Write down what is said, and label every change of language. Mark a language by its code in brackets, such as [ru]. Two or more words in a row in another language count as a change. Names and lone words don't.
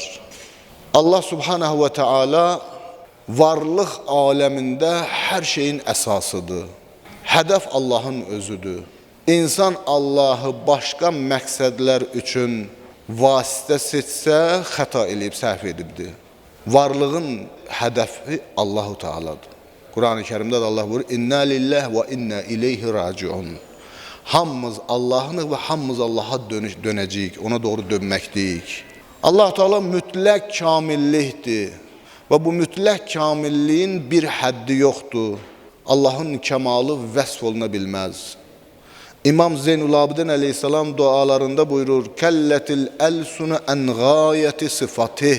[ar] الله سبحانه وتعالى [az] varlıq aləmində hər şeyin əsasıdır. Hədəf Allahın özüdür. İnsan Allahı başqa məqsədlər üçün vasitə seçsə, xəta eləyib, səhv edibdir. Varlığın hədəfi Allahu Teala'dır. [tr] Kur'an-ı Kerim'de de Allah buyuruyor: [ar] "إنا لله وإنا إليه راجعون." [az] Hamımız Allah'ın ve hamımız Allah'a dönəcəyik, ona doğru dönməkdəyik. Allah Teala mütləq kamillikdir ve bu mütləq kamilliğin bir həddi yoxdur. Allah'ın kemalı vəsf oluna bilməz. İmam Zeynul Abidin Aleyhisselam dualarında buyurur: [ar] "كلت الألسن عن غاية صفته."